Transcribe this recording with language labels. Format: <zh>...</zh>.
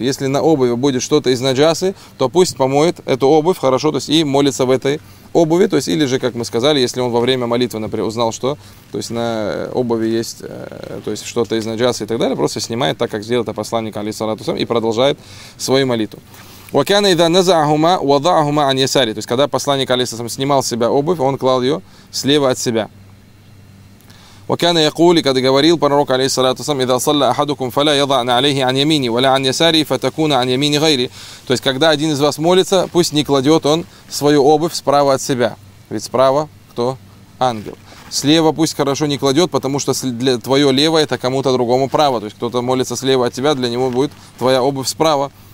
<ru>Если на обуви будет что-то из наджасы, то пусть помоет эту обувь хорошо, то есть, и молится в этой обуви, то есть, или же, как мы сказали, если он во время молитвы, например, узнал, что, то есть, на обуви есть, то есть, что-то из наджасы и так далее, просто снимает, так как сделал это посланник, алейхиссалату вассалям, и продолжает свою молитву.</ru> <ar>وَكَانَ إِذَا نَزَعَهُمَا وَضَعَهُمَا عَنْ يَسَارِ.</ar> <ru>То есть, когда посланник, алейхиссалам, снимал с себя обувь, он клал ее слева от себя.</ru> <ar>وَكَانَ يَقُولِ,</ar> <ru>когда говорил пророк, алейхиссалату вассалям,</ru> <ar>إِذَا صَلَّ أَحَدُكُمْ فَلَا يَضَعْنَ عَلَيْهِ عَنْ يَمِينِ وَلَا عَنْ يَسَارِ فَتَكُونَ عَنْ يَمِينِ غَيْرِ.</ar> <ru>То есть, когда один из вас молится, пусть не кладет он свою обувь справа от себя. Ведь справа кто? Ангел. Слева пусть хорошо не кладет, потому что для твое левое это кому-то другому право. То есть, кто-то молится слева от тебя, для него будет твоя обувь справа.</ru>